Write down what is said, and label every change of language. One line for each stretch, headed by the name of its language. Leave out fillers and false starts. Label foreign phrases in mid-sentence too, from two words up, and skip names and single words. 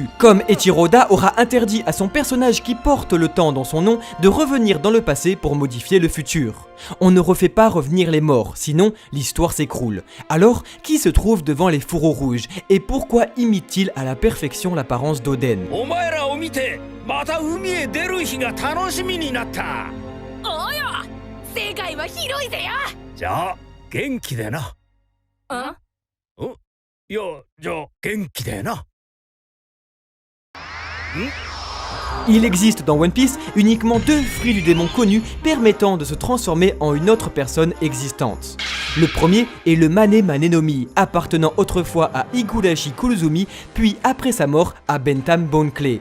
French: Comme Eiichiro-Oda aura interdit à son personnage qui porte le temps dans son nom de revenir dans le passé pour modifier le futur. On ne refait pas revenir les morts, sinon l'histoire s'écroule. Alors, qui se trouve devant les fourreaux rouges et pourquoi imite-t-il à la perfection l'apparence d'Oden?
Japanese: お前らを見てまた海へ出る日が楽しみになったおよ世界は広いぜよじゃあ元気でなあいやじゃあ元気でな
French: Il existe dans One Piece uniquement 2 fruits du démon connus permettant de se transformer en une autre personne existante. Le premier est le Mane Mane no Mi, appartenant autrefois à Higurashi Kurozumi, puis après sa mort à Bentham Bone Clay.